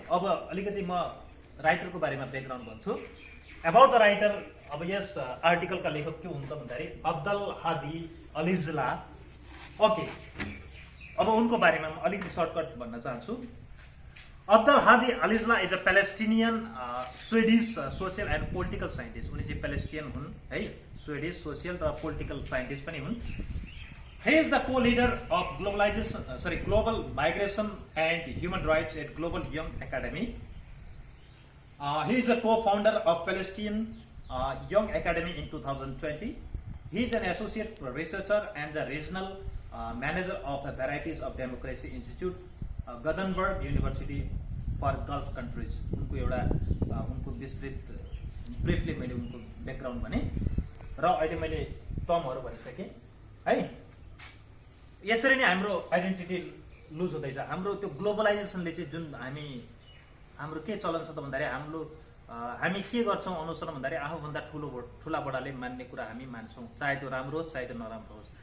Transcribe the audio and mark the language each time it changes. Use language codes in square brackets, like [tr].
[ne] अब अलिकति म राइटरको बारेमा ब्याकग्राउन्ड भन्छु। [en] about the writer, [ne] अब यस आर्टिकलका लेखक के हुन्छ भन्दाखेरि अब्दुल हादी अलिज्ला। ओके, अब उनको बारेमा म अलिकति सर्टकट भन्न चाहन्छु। [en] Abdul Hadi Alijla is a Palestinian Swedish social and political scientist. [ne] उनी चाहिँ प्यालेस्टिनियन हुन् है, स्वेडिश सोसियल र पोलिटिकल साइन्टिस्ट पनि हुन्। [en] He is the co-leader of global migration and human rights at Global Young Academy. He is a co-founder of Palestinian Young Academy in 2020. He is an associate researcher and the regional manager of the Varieties of Democracy Institute, Gothenburg University for Gulf countries. [ne] उनको विस्तृत briefly मैले उनको background भने र अहिले मैले टर्महरु भनिसके है। यसरी नै हाम्रो आइडेन्टिटी लुज हुँदैछ। हाम्रो त्यो ग्लोबलाइजेसनले चाहिँ जुन हाम्रो के चलन छ त भन्दाखेरि हामी के गर्छौं अनुसरण भन्दाखेरि आफूभन्दा ठूला बडाले मान्ने कुरा हामी मान्छौं, चाहे त्यो राम्रो होस् चाहे त्यो नराम्रो होस्।